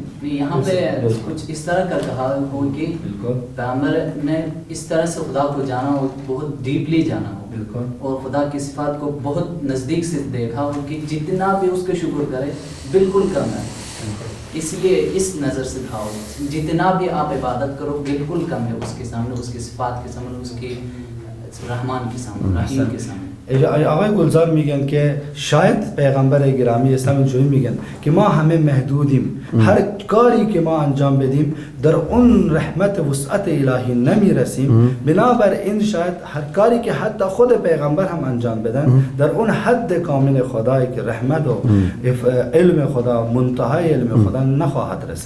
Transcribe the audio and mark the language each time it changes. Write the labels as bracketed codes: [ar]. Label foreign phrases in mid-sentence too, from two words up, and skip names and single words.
[hi] यहाँ पे कुछ इस तरह का कहा हो कि पैगंबर ने इस तरह से खुदा को जाना हो, बहुत डीपली जाना हो और खुदा की सिफात को बहुत नज़दीक से देखा हो कि जितना भी उसके शुक्र करे बिल्कुल कम है, इसलिए इस नज़र से खाओ, जितना भी आप इबादत करो बिल्कुल कम है उसके सामने, उसकी सिफात के सामने, उसके रहमान के सामने, रहीम के सामने. [fa] آقای گلزار میگن که شاید پیغمبر گرامی اسلام اینجوری میگن که ما همه محدودیم، هر کاری که ما انجام بدیم در اون رحمت وسعت الهی نمیرسیم، بنابراین شاید هر کاری که حتی خود پیغمبر هم انجام بدن در اون حد کامل خدایی که رحمت و علم خدا منتهای علم خدا نخواهد رسید.